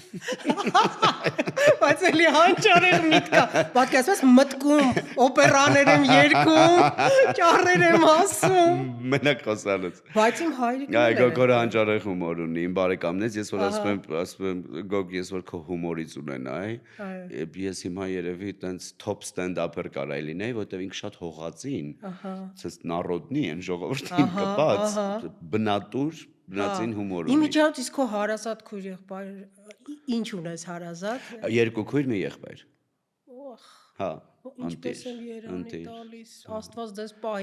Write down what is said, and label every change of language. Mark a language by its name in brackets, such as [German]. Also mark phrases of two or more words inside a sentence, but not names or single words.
[Armenian] Բայց էլի հանճարեղ միտք է։ Պատկերացրես մտքում, օպերաներ եմ երգում, ճառեր եմ ասում։ Մենակ խոսալուց։ Բայց իմ հայրիկն Այ Գոգորը հանճարեղ հումոր ունի, իմ բարեկամներից, ես որ ասում եմ, Գոգ, ես որ քո հումորից ունենայի, ես հիմա երևի տենց [English] top stand-up- [Armenian] er կարայի լինեի, որտեղ ինքը շատ հողածին, ցես նարոդնի են ժողովրդին կպած, բնածին հումոր ունի։ Իմիջիայլոց իսկ քո հարազատ քույր եղբայր ինչ ունես հարազատ։ 2 քույր մի եղբայր։ Օխ։ Հա, ինչպես եմ երանի տալիս, Աստված ձեզ պահի։